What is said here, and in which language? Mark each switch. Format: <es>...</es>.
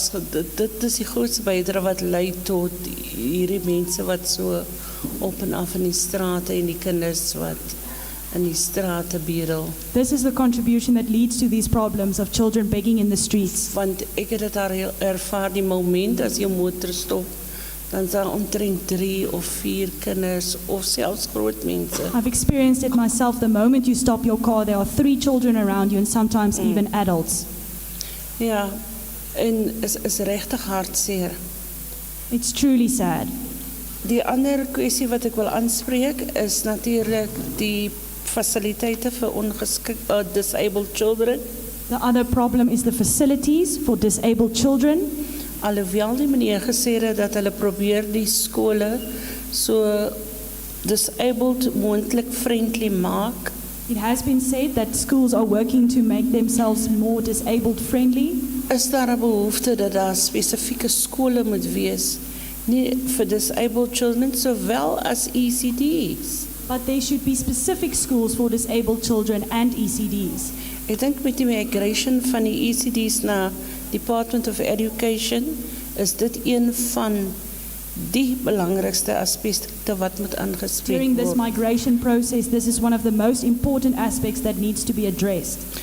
<af>Dit is die grootste bydrae wat lei tot hierdie mense wat so op en af in die strate en die kinders wat in die strate bedel.</af> <en>This is the contribution that leads to these problems of children begging in the streets.</en> <af>Want ek het dit al ervaar die moment as jou motor stop, dan is daar omtrent 3 of 4 kinders of selfs groot mense.</af> <en>I've experienced it myself. The moment you stop your car, there are 3 children around you and sometimes even adults.</en> <af>Ja, en is regtig hartseer.</af> <en>It's truly sad.</en> <af>Die ander kwessie wat ek wil aanspreek is natuurlik die fasiliteite vir</af> <en>disabled children. The other problem is the facilities for disabled children.</en> <af>Alhoewel die meneer gesê het dat hulle probeer die skole so disabled moontlik friendly maak.</af> <en>It has been said that schools are working to make themselves more disabled friendly.</en> <af>Is daar 'n behoefte dat daar spesifieke skole moet wees, nie vir</af> <en>disabled children</en> <af>sowel as ECDs?</af> <en>But there should be specific schools for disabled children and ECDs.</en> <af>Ek dink met die migration van die ECDs na Department of Education is dit een van die belangrikste aspekte wat moet aangespreek</af> <en>During this</en> <af>word.</af> <en>migration process, this is one of the most important aspects that needs to be addressed.</en>